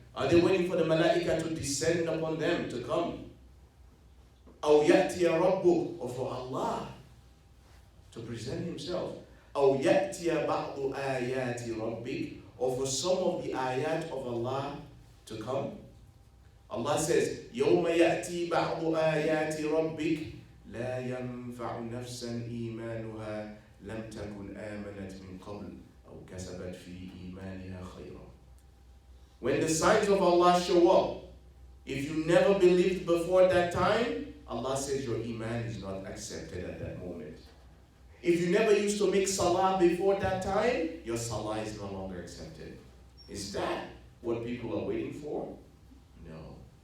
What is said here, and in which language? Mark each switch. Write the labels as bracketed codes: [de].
[en] Are they waiting for the malaika to descend upon them, to come? [ar] أَوْ يَأْتِيَ رَبُّكَ. [en] Or for Allah to present Himself. [ar] أَوْ يَأْتِيَ بَعْضُ آيَاتِ رَبِّكَ. [en] Or for some of the ayat of Allah to come. Allah says, [ar] يَوْمَ يَأْتِي بَعْضُ آيَاتِ رَبِّكَ لا ينفع نفسا إيمانها لم تكن آمنت من قبل أو كسبت في إيمانها خيرا. [en] When the signs of Allah show up, if you never believed before that time, Allah says your iman is not accepted at that moment. If you never used to make salah before that time, your salah is no longer accepted. Is that what people are waiting for? No.